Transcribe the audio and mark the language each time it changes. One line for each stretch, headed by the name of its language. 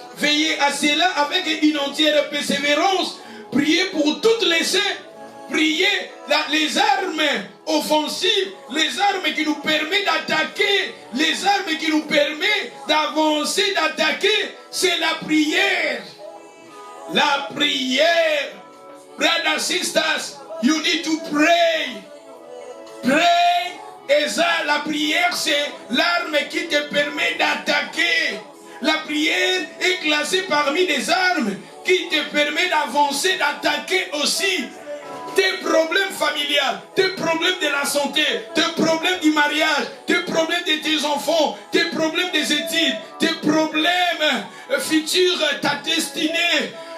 French: Veillez à cela avec une entière persévérance. Priez pour toutes les saints. Priez les armes offensives, les armes qui nous permettent d'attaquer, les armes qui nous permettent d'avancer, d'attaquer, c'est la prière. La prière.
English: Brothers and sisters, you need to pray. Pray.
French: Et ça, la prière, c'est l'arme qui te permet d'attaquer. La prière est classée parmi les armes qui te permet d'avancer, d'attaquer aussi tes problèmes familiales, tes problèmes de la santé, tes problèmes du mariage, tes problèmes de tes enfants, tes problèmes des études, tes problèmes futurs, ta destinée.